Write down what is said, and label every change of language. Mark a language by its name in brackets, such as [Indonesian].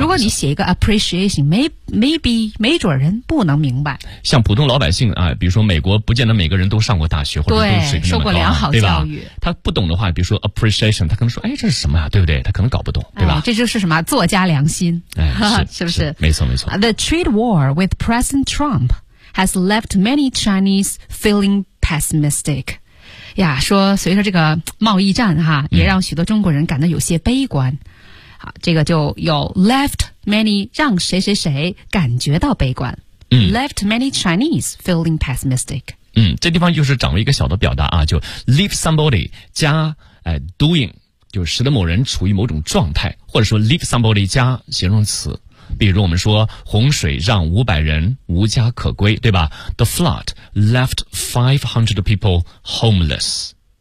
[Chinese] 如果你写一个 appreciation， maybe 没准人不能明白。像普通老百姓啊，比如说美国，不见得每个人都上过大学或者都水平那么高、啊，受过良好教育，他不懂的话，比如说 appreciation， 他可能说，哎，这是什么呀、啊？对不对？他可能搞不懂，对吧？哎、这就是什么作家良心，哎、是不是？没错，没错。 [English] The trade war with President Trump has left many Chinese feeling pessimistic。 [Chinese] 呀，说随着这个贸易战哈、啊，也让许多中国人感到有些悲观。嗯这个就有 left many 让谁谁谁感觉到悲观、嗯、 [English] left many Chinese feeling pessimistic [Chinese] 嗯，这地方就是掌握一个小的表达啊，就 leave somebody 加、doing 就使得某人处于某种状态或者说 leave somebody 加形容词比如我们说洪水让500人无家可归对吧 [English] the flood left 500 people homeless